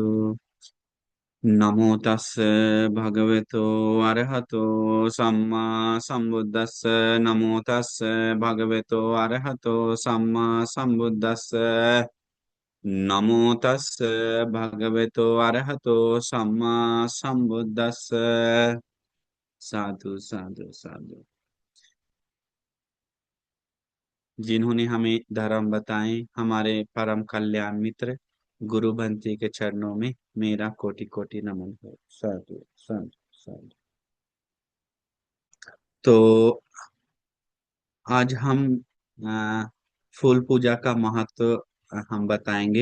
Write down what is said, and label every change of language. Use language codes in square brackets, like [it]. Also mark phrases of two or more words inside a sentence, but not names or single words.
[pi] नमो तस्स भगवतो अरहतो सम्मा सम्बुद्दस्स। नमो तस्स भगवतो अरहतो सम्मा सम्बुद्दस्स। नमो तस्स भगवतो अरहतो सम्मा सम्बुद्दस्स। साधु साधु साधु। [hi] जिन्होंने हमें धर्म बताए, हमारे परम कल्याण मित्र गुरु बंटी के चरणों में मेरा कोटि कोटि नमन हो। [pi] साधु साधु साधु। [hi] तो आज हम आ, फूल पूजा का महत्व हम बताएंगे।